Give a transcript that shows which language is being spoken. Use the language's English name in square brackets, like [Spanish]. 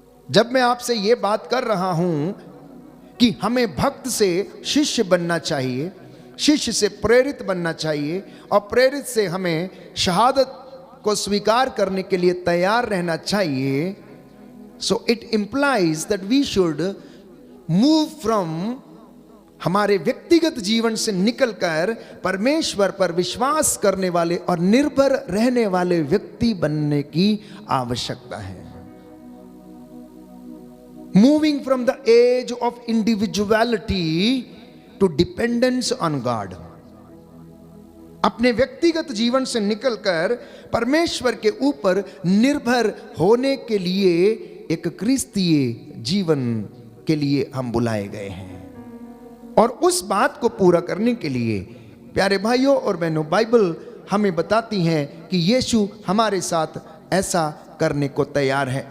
[Hindi] जब मैं आपसे यह बात कर रहा हूं कि हमें भक्त से शिष्य बनना चाहिए, शिष्य से प्रेरित बनना चाहिए, और प्रेरित से हमें शहादत को स्वीकार करने के लिए तैयार रहना चाहिए, [English] so it implies that we should move from [Hindi] हमारे व्यक्तिगत जीवन से निकलकर परमेश्वर पर विश्वास करने वाले और निर्भर रहने वाले व्यक्ति बनने की आवश्यकता है। [English] Moving from the age of individuality to dependence on God। [Hindi] अपने व्यक्तिगत जीवन से निकलकर परमेश्वर के ऊपर निर्भर होने के लिए एक क्रिस्तीय जीवन के लिए हम बुलाए गए हैं। और उस बात को पूरा करने के लिए प्यारे भाइयों और बहनों, बाइबल हमें बताती है कि यीशु हमारे साथ ऐसा करने को तैयार है।